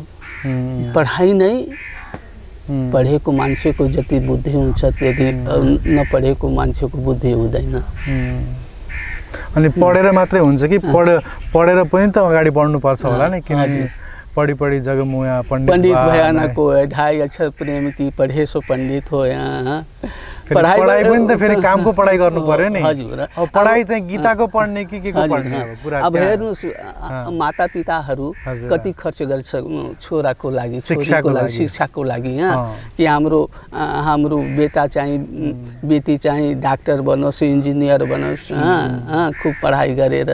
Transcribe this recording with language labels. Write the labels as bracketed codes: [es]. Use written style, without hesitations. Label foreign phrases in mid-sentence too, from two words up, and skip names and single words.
[ne] पढाइ नै पढेको मान्छेको जति बुद्धि हुन्छ त्यति नपढेको मान्छेको बुद्धि हुँदैन। अनि पढेर मात्रै हुन्छ कि पढेर पनि त अगाडि बढ्नुपर्छ होला नि? [hi] किनकि पढी जगमुया पंडित भया ना कोई, ढाई अक्षर प्रेम की पढ़े सो पंडित हो। [ne] पढाइ पनि त फेरि कामको पढाइ गर्नु पर्यो नि। हजुर। अब पढाइ चाहिँ गीताको पढ्ने कि के को पढ्ने? अब हेर्नुस्, माता पिताहरू कति खर्च गर्छ छोराको लागि, छोरीको लागि, शिक्षाको लागि। कि हाम्रो बेटा चाहिँ बेटी चाहिँ डाक्टर बनोस्, इन्जिनियर बनोस्, खूब पढाइ गरेर।